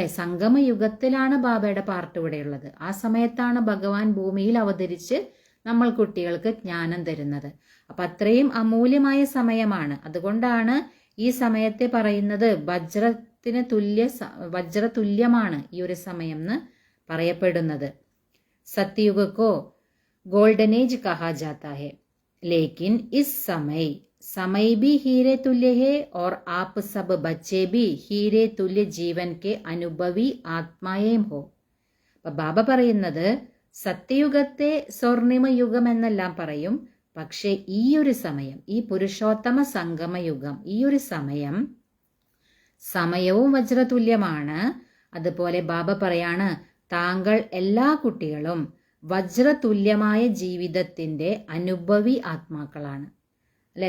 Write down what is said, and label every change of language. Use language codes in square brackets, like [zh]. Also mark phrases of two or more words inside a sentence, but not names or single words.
[ml] സംഗമയുഗത്തിലാണ് ബാബയുടെ പാർട്ട് ഇവിടെയുള്ളത്. ആ സമയത്താണ് ഭഗവാൻ ഭൂമിയിൽ അവതരിച്ച് നമ്മൾ കുട്ടികൾക്ക് ജ്ഞാനം തരുന്നത്. അപ്പം അത്രയും അമൂല്യമായ സമയമാണ്. അതുകൊണ്ടാണ് ഈ സമയത്തെ പറയുന്നത് വജ്ര തുല്യമാണ് ഈ ഒരു സമയം എന്ന് പറയപ്പെടുന്നത്. [hi] സത്യയുഗക്കോ [en] golden age [hi] कहा जाता है, लेकिन इस समय भी हीरे तुल्य है और आप सब बच्चे भी हीरे तुल्य जीवन के अनुभवी आत्माएं हो. [ml] അപ്പം ബാബ പറയുന്നത് സത്യയുഗത്തെ സ്വർണിമ യുഗം എന്നെല്ലാം പറയും. പക്ഷേ ഈ ഒരു സമയം, ഈ പുരുഷോത്തമ സംഗമയുഗം, ഈ ഒരു സമയവും വജ്രതുല്യമാണ്. അതുപോലെ ബാബ പറയാണ് താങ്കൾ എല്ലാ കുട്ടികളും വജ്രതുല്യമായ ജീവിതത്തിൻ്റെ അനുഭവി ആത്മാക്കളാണ്, അല്ലെ?